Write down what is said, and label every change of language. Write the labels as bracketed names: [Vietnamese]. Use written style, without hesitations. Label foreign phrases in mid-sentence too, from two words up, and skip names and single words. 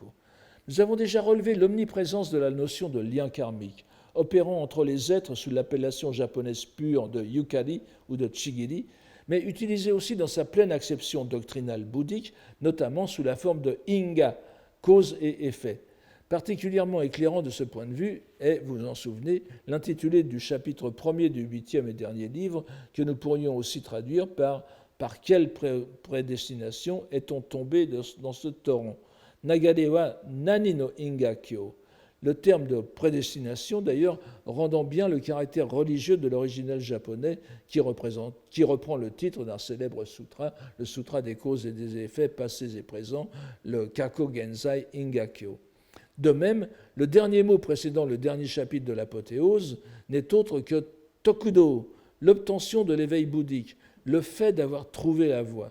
[French] Nous avons déjà relevé l'omniprésence de la notion de lien karmique, opérant entre les êtres sous l'appellation japonaise pure de yukari ou de chigiri, mais utilisée aussi dans sa pleine acception doctrinale bouddhique, notamment sous la forme de inga, cause et effet. Particulièrement éclairant de ce point de vue est, vous vous en souvenez, l'intitulé du chapitre 1er du 8e et dernier livre, que nous pourrions aussi traduire par « Par quelle prédestination est-on tombé dans ce torrent ?» [Japanese] 流れは何の因果経. [French] Le terme de prédestination, d'ailleurs, rendant bien le caractère religieux de l'original japonais qui reprend le titre d'un célèbre sutra, le sutra des causes et des effets passés et présents, le Kako Genzai Ingakyo. De même, le dernier mot précédant le dernier chapitre de l'apothéose n'est autre que Tokudo, l'obtention de l'éveil bouddhique, le fait d'avoir trouvé la voie.